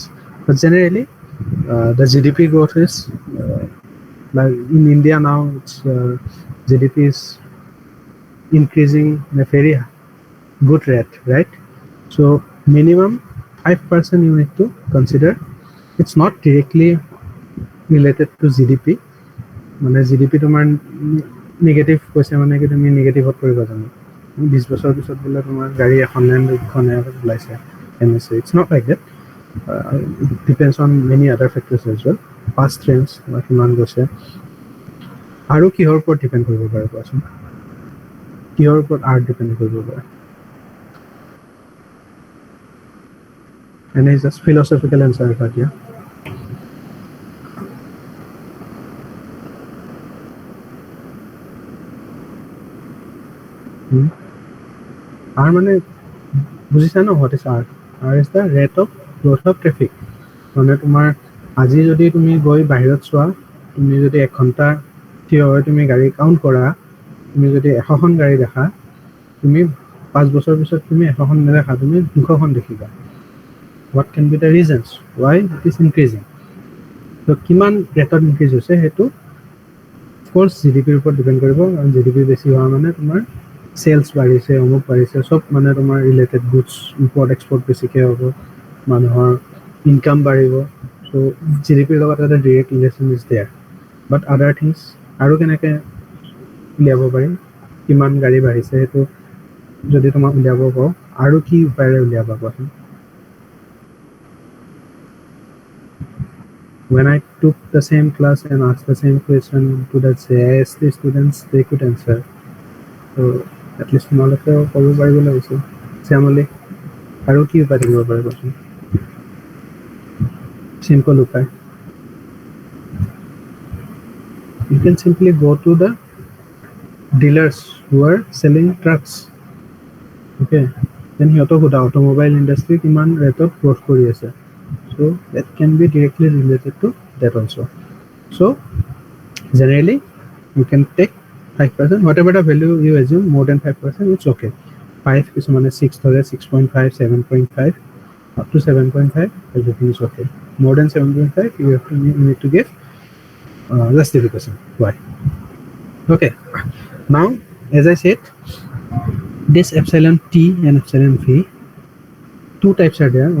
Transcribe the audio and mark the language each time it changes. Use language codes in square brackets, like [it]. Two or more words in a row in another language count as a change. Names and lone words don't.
[en] But generally the GDP growth is like in India now, it's GDP is increasing in a very good rate, right? So minimum 5% you need to consider. It's not directly related to GDP. [as] মানে GDP তোমাৰ নেগেটিভ কৈছে মানে কি তুমি নেগেটিভত কৰিব জানো, 20 বছৰ পিছত বোলে তোমাৰ গাড়ী এখন নে দুখনে ওলাইছে এমএসএ. [en] It's not like that. It depends on many other factors as well. Past trends [as] বা কিমান গৈছে আৰু কিহৰ ওপৰত ডিপেণ্ড কৰিব পাৰে কোৱাচোন, কিহৰ ওপৰত R ডিপেণ্ড কৰিব পাৰে? [en] And it's just philosophical answer, but yeah. [as] R মানে বুজিছা ন, [en] what is R? R is the rate of growth of traffic. [as] মানে তোমাৰ আজি যদি তুমি গৈ বাহিৰত চোৱা, তুমি যদি 1 ঘণ্টা থিয় হৈ তুমি গাড়ী কাউণ্ট কৰা, তুমি যদি 100খন গাড়ী দেখা, তুমি 5 বছৰ পিছত তুমি 100খন নেদেখা, তুমি 200খন দেখিবা. [en] What can be the reasons why it is increasing? [as] So কিমান ৰেটত ইনক্ৰিজ হৈছে সেইটো [en] of course [as] GDP ওপৰত ডিপেণ্ড কৰিব, কাৰণ GDP বেছি হোৱা মানে তোমাৰ সেলস বাঢ়িছে, অমুক বাঢ়িছে, সব মানে তোমাৰ [en] related goods import export [as] বেছিকৈ হ'ব, মানুহৰ ইনকাম বাঢ়িব. চ' GDPৰ লগত এটা [en] direct relation is there. but other things [as] আৰু কেনেকৈ উলিয়াব পাৰিম, কিমান গাড়ী বাঢ়িছে সেইটো যদি তোমাক উলিয়াব পাৰোঁ, আৰু কি উপায়েৰে উলিয়াবা কোৱাচোন? [en] When I took the same class and asked the same question to the JIST students, they could answer. So at least [as] তোমালোকে ক'ব পাৰিব লাগিছিল শ্যামলি, আৰু কি উপায় থাকিব পাৰে কোৱাচোন? Simple উপায়. [en] You can simply go to the dealers who are selling trucks. Okay, then [as] সিহঁতক সোধা [en] automobile industry [as] কিমান ৰেটত গ্ৰ'থ কৰি আছে. [en] So that can be directly related to that also. So generally you can take 5%, whatever the value you assume, more than 5%, it's okay. [as] 5 কিছুমানে 6 ধৰে, 6.5, 7.5, [en] up to 7.5, everything is okay. More than 7.5, you need to give justification. Why? Okay. Now, as I said, this epsilon T and epsilon V, two types are there.